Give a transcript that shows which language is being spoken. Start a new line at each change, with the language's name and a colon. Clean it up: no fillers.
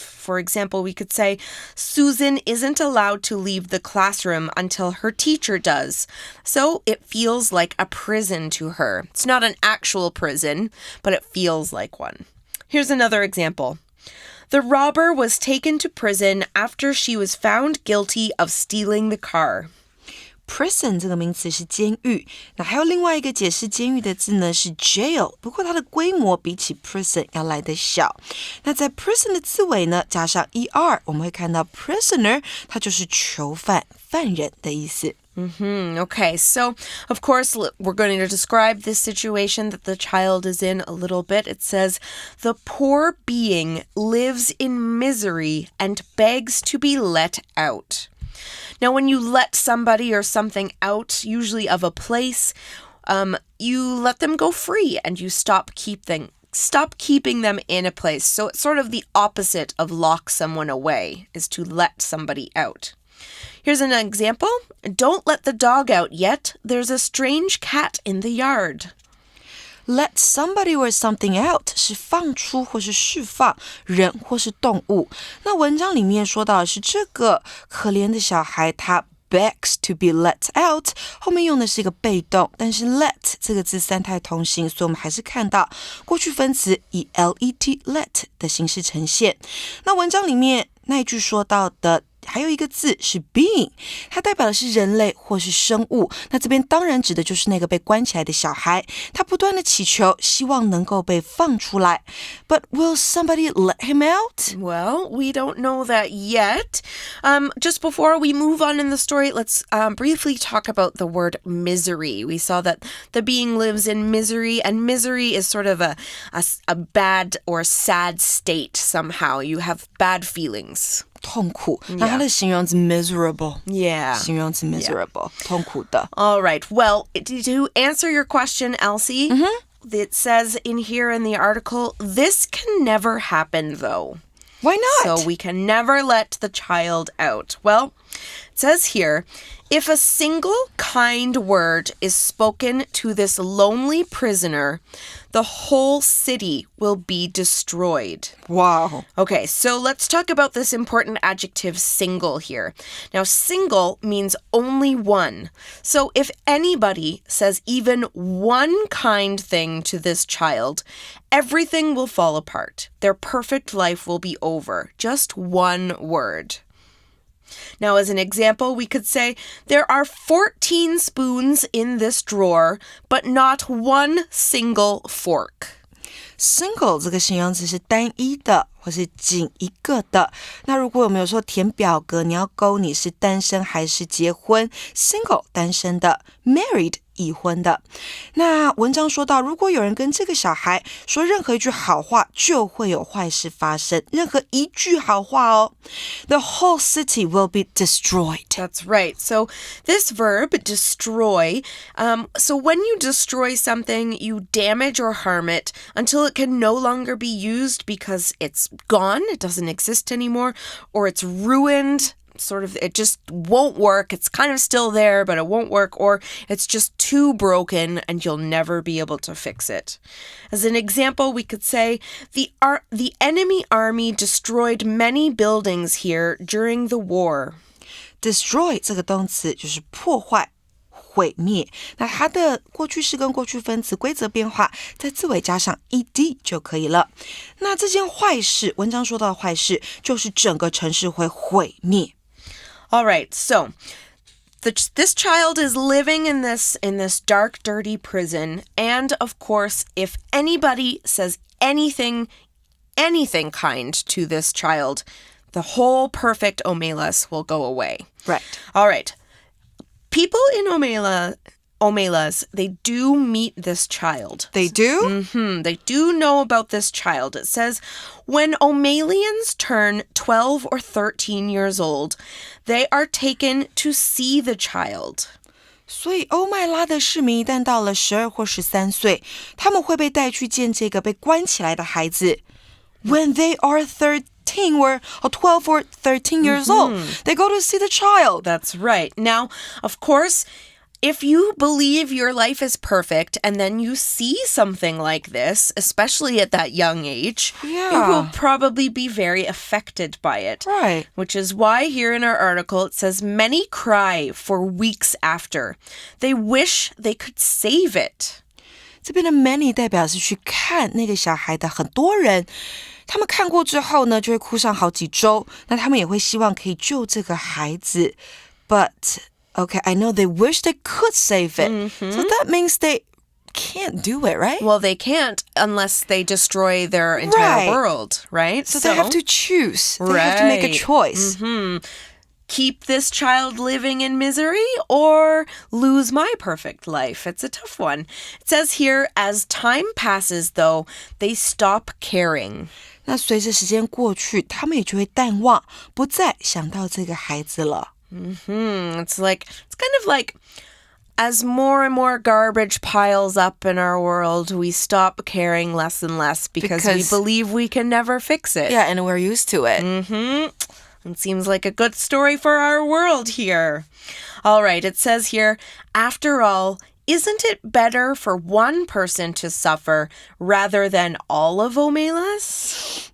English: For example, we could say, Susan isn't allowed to leave the classroom until her teacher does. So it feels like a prison to her. It's not an actual prison, but it feels like one. Here's another example. The robber was taken to prison after she was found guilty of stealing the car.
Chinese: Prison 这个名词是监狱，那还有另外一个解释监狱的字呢是 jail， 不过它的规模比起 prison 要来得小。那在 prison 的字尾呢加上 er， 我们会看到 prisoner， 它就是囚犯、犯人的意思。
English: Okay, so of course we're going to describe this situation that the child is in a little bit. It says, the poor being lives in misery and begs to be let out. Now, when you let somebody or something out, usually of a place, you let them go free and you stop keeping them in a place. So it's sort of the opposite of lock someone away, is to let somebody out. Here's an example. Don't let the dog out yet. There's a strange cat in the yard. Let somebody or something out
Chinese: 是放出或是释放人或是动物。那文章里面说到的是这个可怜的小孩，他
English: begs to be let out，
Chinese: 后面用的是一个被动，但是 let 这个字三态同形，所以我们还是看到过去分词以 let let 的形式呈现。那文章里面那一句说到的还有一个字是 being， 它代表的是人类或是生物。那这边当然指的就是那个被关起来的小孩，他不断的祈求，希望能够被放出来。
English: But will somebody let him out? Well, we don't know that yet. Just before we move on in the story, let's briefly talk about the word misery. We saw that the being lives in misery, and misery is sort of a bad or sad state somehow. You have bad feelings.
Chinese: 痛苦，那它的形容词 miserable，
English: Yeah.
Chinese: 形容词 miserable， 痛苦的。
English: All right. Well, to answer your question, Elsie, it says in here in the article, this can never happen, though. Why not? So we can never let the child out. Well, it says here, if a single kind word is spoken to this lonely prisoner, the whole city will be destroyed. Wow. Okay, so let's talk about this important adjective single here. Now, single means only one. So if anybody says even one kind thing to this child, everything will fall apart. Their perfect life will be over. Just one word. Now, as an example, we could say, there are 14 spoons in this drawer, but not one single fork.
Chinese: Single 这个形容词是单一的或是仅一个的。那如果我们有时候填表格，你要勾你是单身还是结婚 ，single 单身的 ，married 已婚的。那文章说到，如果有人跟这个小孩说任何一句好话，就会有坏事发生。任何一句好话哦
English: ，the whole city will be destroyed. That's right. So this verb, destroy, so when you destroy something, you damage or harm it until it can no longer be used because it's gone, it doesn't exist anymore, or it's ruined. Sort of, it just won't work. It's kind of still there, but it won't work, or it's just too broken and you'll never be able to fix it. As an example, we could say, the enemy army destroyed many buildings here during the war.
Chinese: Destroy 这个动词就是破坏。毁灭，那它的过去式跟过去分词规则变化，在字尾加上 ed 就可以了。那这件坏事，文章说到的坏事，就是整个城市会毁灭。
English: All right, so this child is living in this dark, dirty prison, and of course, if anybody says anything kind to this child, the whole perfect Omelas will go away. Right. All right. People in Omelas, they do meet this child. They do? They do know about this child. It says, when Omelians turn 12 or 13 years old, they are taken to see the child.
Chinese: 所以欧麦拉的市民一旦到了12或13岁，他们会被带去见这个被关起来的孩子。
English: When they are 13 or 12 or 13 years old, they go to see the child. That's right. Now, of course, If you believe your life is perfect and then you see something like this, especially at that young age, you will probably be very affected by it. Right. Which is why here in our article it says many cry for weeks after. They wish they could save it.
Chinese: 这边的 many 代表是去看那个小孩的很多人，他们看过之后呢，就会哭上好几周。那他们也会希望可以救这个孩子。
English: But, okay, I know they wish they could save it. So that means they can't do it, right? Well, they can't unless they destroy their entire world, right? So they have to choose. They have to make a choice. Keep this child living in misery or lose my perfect life? It's a tough one. It says here, as time passes, though, they stop caring.
Chinese: 那随着时间过去，他们也就会淡忘，不再想到这个孩子了。
English: It's kind of like as more and more garbage piles up in our world, we stop caring less and less because we believe we can never fix it. Yeah, and we're used to it. It seems like a good story for our world here. All right, it says here, after all, isn't it better for one person to suffer rather than all of Omelas?